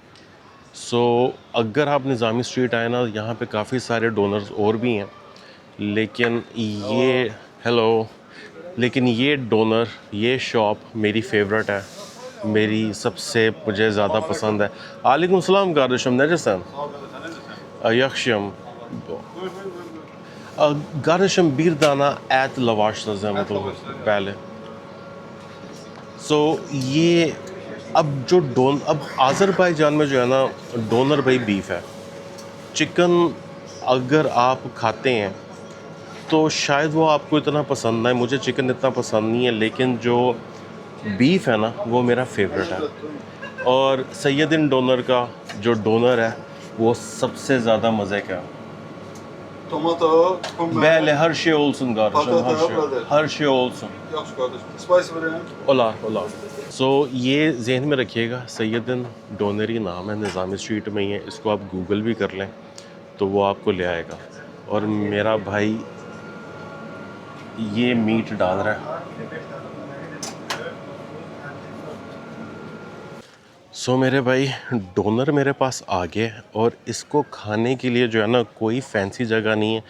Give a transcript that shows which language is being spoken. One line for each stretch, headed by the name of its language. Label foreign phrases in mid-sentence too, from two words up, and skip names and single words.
Urdu: اگر آپ نظامی سٹریٹ آئے نا، یہاں پہ کافی سارے ڈونرز اور بھی ہیں، لیکن یہ ہیلو لیکن یہ ڈونر، یہ شاپ میری فیورٹ ہے، میری سب سے مجھے زیادہ پسند ہے.
Arabic: وعليكم السلام
Turkish: kardeşim, neredesin? Yakşım. Kardeşim bir tane et lavaş lazım पहले।
Urdu: یہ اب آذربائیجان میں جو ہے نا، ڈونر بھائی بیف ہے. چکن اگر آپ کھاتے ہیں تو شاید وہ آپ کو اتنا پسند نا ہے، مجھے چکن اتنا پسند نہیں ہے، لیکن جو بیف ہے نا، وہ میرا فیورٹ ہے. اور سیدین ڈونر کا جو ڈونر ہے، وہ سب سے زیادہ مزے کا.
Turkish: Tomato, Böyle her şey olsun kardeşim, Patata, brother. her şey olsun। Yaxşı kardeşim.
English: Spicy biryani.
Urdu: ओला। یہ ذہن میں رکھیے گا، سیدین ڈونری نام ہے، نظامی سٹریٹ میں ہی ہے. اس کو آپ گوگل بھی کر لیں تو وہ آپ کو لے آئے گا. اور میرا بھائی یہ میٹ ڈال رہا ہے. سو میرے بھائی، ڈونر میرے پاس آ گیا اور اس کو کھانے کے لیے جو ہے نا، کوئی فینسی جگہ نہیں ہے.